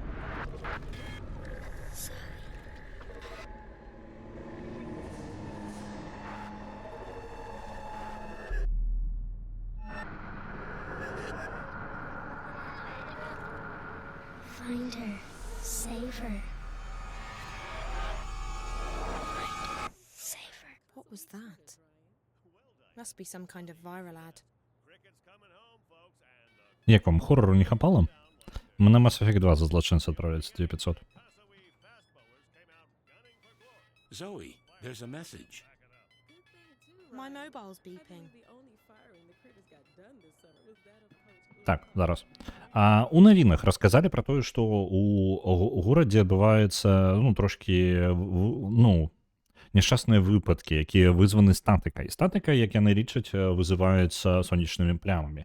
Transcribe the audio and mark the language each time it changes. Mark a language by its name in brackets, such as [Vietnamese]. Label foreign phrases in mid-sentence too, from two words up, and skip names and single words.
[English] Find her. Save her. Save her. What was that? Must be some kind of viral ad. [Belarusian] Як вам, хорору не хапало? Мы на Mass Effect 2 за злочинца отправляется 2500. [English] Zoe, there's a message. My mobile's beeping. [Belarusian] Так, зараз. У навінах расказалі пра тое, што у горадзе адбываецца, ну, трошкі, ну, няшчасныя выпадкі, якія вызваны статыкай. Статыка, як яны лічаць, вызываецца сонечнымі плямамі.